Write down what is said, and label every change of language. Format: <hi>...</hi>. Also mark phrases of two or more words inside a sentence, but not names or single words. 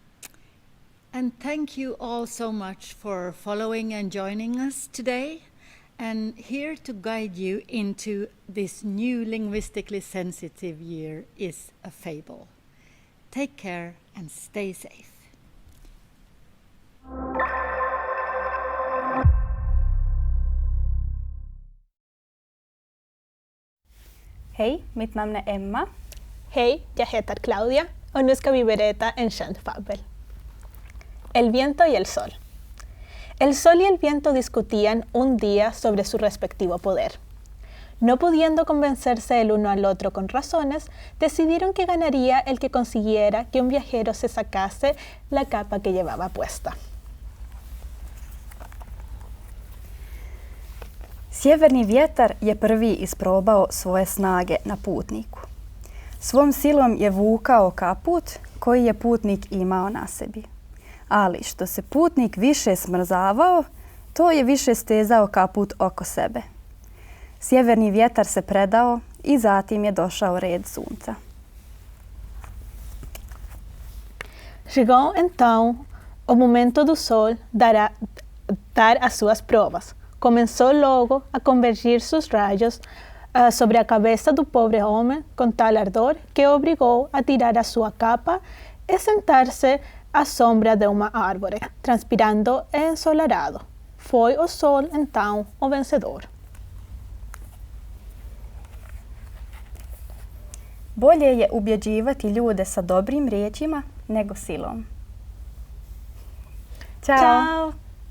<en>And thank you all so much for following and joining us today. And here to guide you into this new linguistically sensitive year is a fable. Take care and stay safe.</en> <sv>Hej, mitt namn är Emma. Hej, jag heter Claudia och nu ska vi berätta en känd fabel.</sv> <es>El viento y el sol. El sol y el viento discutían un día sobre su respectivo poder. No pudiendo convencerse el uno al otro con razones, decidieron que ganaría el que consiguiera que un viajero se sacase la capa que llevaba puesta.</es> <bs>Sjeverni vjetar je prvi isprobao svoje snage na putniku. Svom silom je vukao kaput koji je putnik imao na sebi. Ali što se putnik više smrzavao, to je više stezao kaput oko sebe. Sjeverni vjetar se predao i zatim je došao red sunca.</bs> <pt>Chegou então o momento do sol dar as suas provas. Começou logo a convergir</pt> <es>sus rayos</es> <pt>sobre a cabeça do pobre homem com tal ardor que o obrigou a tirar a sua capa e sentar-se à sombra de uma árvore, transpirando e ensolarado. Foi o sol então o vencedor.</pt> <bs>Bolje je ubjeđivati ljude sa dobrim riječima nego silom. Ćao! Ćao!</bs>